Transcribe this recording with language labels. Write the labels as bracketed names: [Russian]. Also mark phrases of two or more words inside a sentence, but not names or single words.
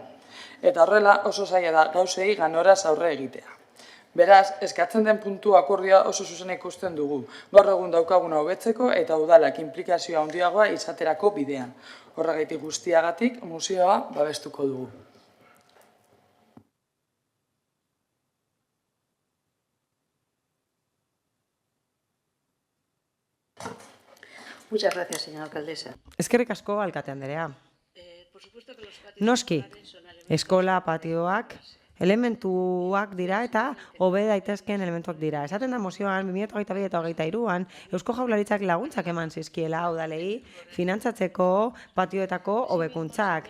[Basque] Eta horrela oso zaila da gauzei ganoraz aurre egitea. Beraz, eskatzen den puntu akordioa oso zuzen ikusten dugu. Gaur egun daukaguna hobetzeko eta udalak inplikazioa handiagoa izaterako bidean. Horregatik guztiagatik, mozioa babestuko dugu. [Spanish] Muchas gracias, señora alcaldesa. [Basque] Eskerrik asko, alkate anderea. Noski, eskola patioak elementuak dira eta hobe daitezkeen elementuak dira. Esaten da mozioan 2022 eta 2023an Eusko Jaurlaritzak laguntzak eman zizkiela udalei finantzatzeko patioetako hobekuntzak.